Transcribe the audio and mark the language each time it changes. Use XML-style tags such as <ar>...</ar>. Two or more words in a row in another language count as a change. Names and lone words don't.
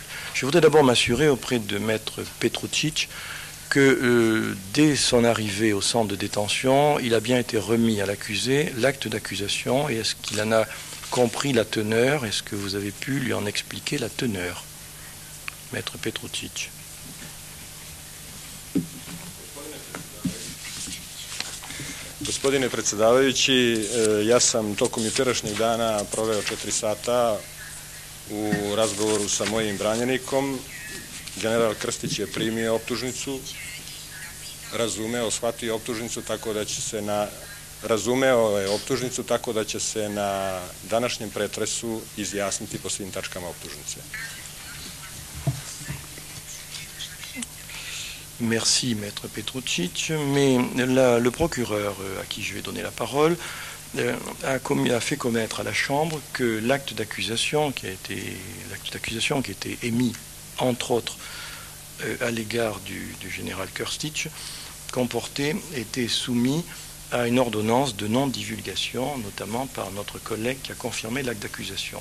<fr>Je voudrais d'abord m'assurer auprès de maître Petrucci que dès son arrivée au centre de détention, il a bien été remis à l'accusé l'acte d'accusation et est-ce qu'il en a compris la teneur? Est-ce que vous avez pu lui en expliquer la teneur, Maître Petručić?</fr> <sr>Gospodine predsjedavajući, ja sam tokom jučerašnjeg dana proveo 4 sata u razgovoru sa mojim branjenikom. General Krstić je primio optužnicu, razumeo, shvatio optužnicu tako da će se razumeo je optužnicu tako da će se na današnjem pretresu izjasniti po svim tačkama optužnice.</sr> <fr>Merci, Maître Petručić, mais le procureur à qui je vais donner la parole a fait commettre à la Chambre que l'acte d'accusation qui a été émis, entre autres, à l'égard du général Krstić, était soumis à une ordonnance de non-divulgation, notamment par notre collègue qui a confirmé l'acte d'accusation.</fr>